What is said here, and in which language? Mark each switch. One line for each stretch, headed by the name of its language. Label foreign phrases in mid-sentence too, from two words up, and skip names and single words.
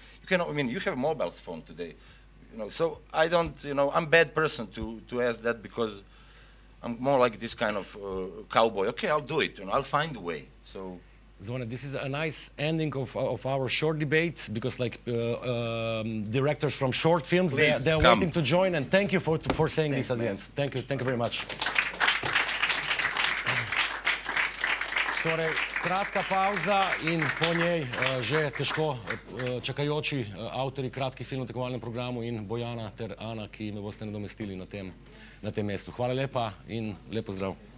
English: You can, I mean, you have mobile phone today, you know. So I don't, you know, I'm a bad person to ask that, because I'm more like this kind of cowboy. Okay, I'll do it, and I'll find a way. So. Zvone, this is a nice ending of our short debate, because like directors from short films, they're waiting to join, and thank you for saying this at the end. Thank you very much.
Slovenian: Torej, kratka pauza in po njej že težko čakajoči avtori kratkih filmov v tekmovalnem programu in Bojana ter Ana, ki me boste nadomestili na tem mestu. Hvala lepa in lep pozdrav.